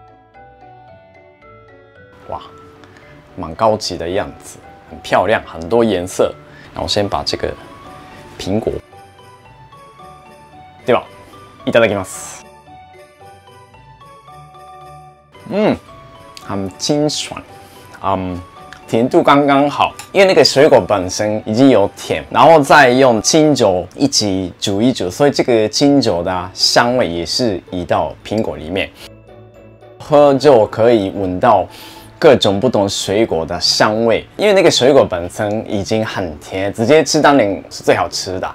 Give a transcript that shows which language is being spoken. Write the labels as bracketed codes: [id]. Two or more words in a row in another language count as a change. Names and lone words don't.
[zh] 哇，蛮高级的样子，很漂亮，很多颜色。那我先把这个苹果， [ja] ではいただきます。 [zh] 很清爽， 甜度刚刚好，因为那个水果本身已经有甜，然后再用清酒一起煮一煮，所以这个清酒的香味也是移到苹果里面，喝就可以闻到各种不同水果的香味，因为那个水果本身已经很甜，直接吃当然是最好吃的。